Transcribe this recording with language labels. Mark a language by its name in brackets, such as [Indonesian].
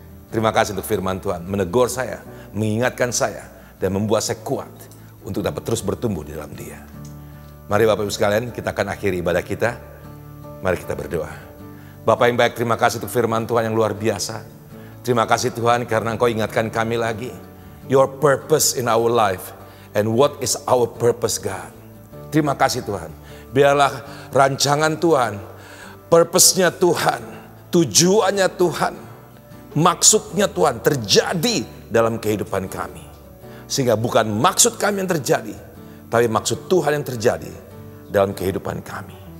[Indonesian] Terima kasih untuk firman Tuhan. Menegur saya, mengingatkan saya, dan membuat saya kuat untuk dapat terus bertumbuh di dalam Dia. Mari Bapak Ibu sekalian, kita akan akhiri ibadah kita. Mari kita berdoa. Bapak yang baik, terima kasih untuk firman Tuhan yang luar biasa. Terima kasih Tuhan karena Engkau ingatkan kami lagi. [English] Your purpose in our life. And what is our purpose, God? [Indonesian] Terima kasih Tuhan. Biarlah rancangan Tuhan, purpose-nya Tuhan, tujuannya Tuhan, maksudnya Tuhan terjadi dalam kehidupan kami. Sehingga bukan maksud kami yang terjadi, tapi maksud Tuhan yang terjadi dalam kehidupan kami.